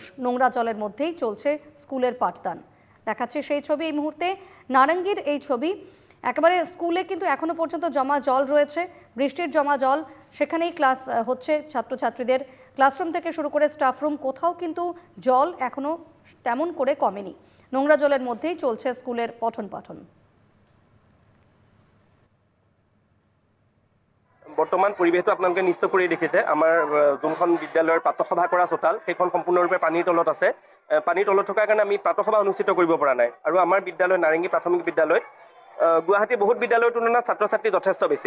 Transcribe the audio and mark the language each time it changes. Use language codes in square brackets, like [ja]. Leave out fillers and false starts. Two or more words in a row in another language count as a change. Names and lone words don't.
[bn] নোংরা জলের মধ্যেই চলছে স্কুলের পাঠদান। দেখাচ্ছে সেই ছবি এই মুহূর্তে, নারাঙ্গির এই ছবি। একেবারে স্কুলে কিন্তু এখনো পর্যন্ত জমা জল রয়েছে, বৃষ্টির জমা জল। সেখানেই ক্লাস হচ্ছে ছাত্রছাত্রীদের। ক্লাসরুম থেকে শুরু করে স্টাফরুম, কোথাও কিন্তু জল এখনো তেমন করে কমেনি। নোংরা জলের মধ্যেই চলছে স্কুলের পঠন পাঠন। [as] বৰ্তমান পৰিৱেশটো আপোনালোকে নিশ্চয় কৰি দেখিছে। আমাৰ যোনখন বিদ্যালয়ৰ প্ৰাতঃসভা কৰা চোতাল সেইখন সম্পূৰ্ণৰূপে পানীৰ তলত আছে। পানীৰ তলত থকাৰ কাৰণে আমি প্ৰাতঃসভা অনুষ্ঠিত কৰিব পৰা নাই। আৰু আমাৰ বিদ্যালয় নাৰেংগী প্ৰাথমিক বিদ্যালয়ত গুৱাহাটীৰ বহুত বিদ্যালয়ৰ তুলনাত ছাত্ৰ ছাত্ৰী যথেষ্ট বেছি।